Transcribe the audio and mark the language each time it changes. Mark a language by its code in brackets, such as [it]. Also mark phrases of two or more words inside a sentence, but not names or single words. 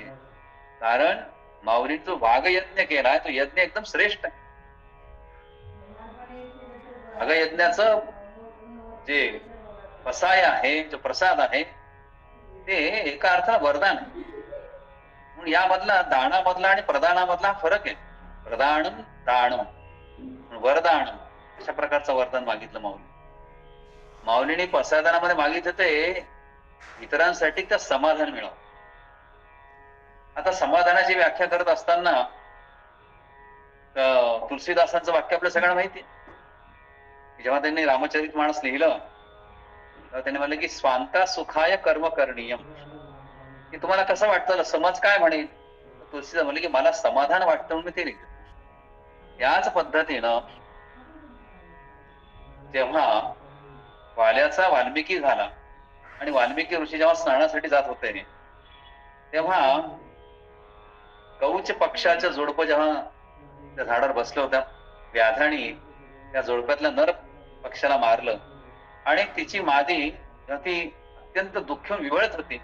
[mr] कारण माऊलींनी जो वाघयज्ञ केलाय तो यज्ञ एकदम श्रेष्ठ आहे. वाघयज्ञाचं जे पसाय आहे, जो प्रसाद आहे, ते एका अर्थानं वरदान आहे. म्हणून यामधला दानामधला आणि प्रदानामधला फरक आहे. [sa] प्रदानम दानम, वरदानम [mr] अशा प्रकारचं वरदान मागितलं माऊलीने प्रसादनामध्ये मागितलं ते इतरांसाठी त्या समाधान मिळावं. आता समाधानाची व्याख्या करत असताना तुलसीदासांचं वाक्य आपल्या सगळ्यांना माहिती आहे. जेव्हा त्यांनी रामचरितमानस लिहिलं तेव्हा त्यांनी म्हणलं की [sa] स्वांता सुखाय कर्म करणीयम, [mr] की तुम्हाला कसं वाटतं, समाज काय म्हणेल. तुलसीदास म्हणले की मला समाधान वाटतं म्हणून ते लिहिलं. याच पद्धतीनं जेव्हा वाल्याचा वाल्मिकी झाला आणि वाल्मिकी ऋषी जेव्हा स्नानासाठी जात होते तेव्हा कौच पक्षाचं जोडपं जेव्हा त्या झाडावर बसलं होत्या, व्याधाने त्या जोडप्यातल्या नर पक्षाला मारलं आणि तिची मादी ती अत्यंत दुःख विवळत होती.